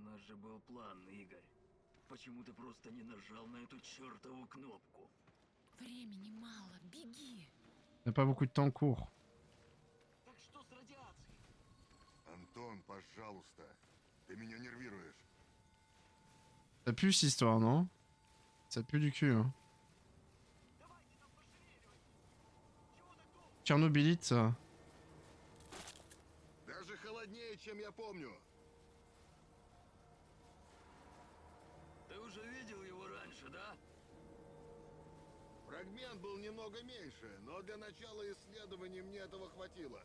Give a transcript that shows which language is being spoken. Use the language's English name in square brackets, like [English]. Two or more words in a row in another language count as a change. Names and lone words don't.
[Russian] же был план, Игорь. Почему ты просто не нажал на эту чертову кнопку? Времени мало, беги. [French] On n'a pas beaucoup de temps en cours. [Russian] Так что с радиацией? Антон, пожалуйста. Ты меня нервируешь. [French] Ça pue cette histoire, non? Ça pue du cul, hein. [Russian] Давайте там пошевеливать. Чего так долго? [French] Tchernobylite, ça. [Russian] Даже холоднее, чем я помню. Ты уже видел его раньше, да? Фрагмент был немного меньше, но для начала исследований мне этого хватило.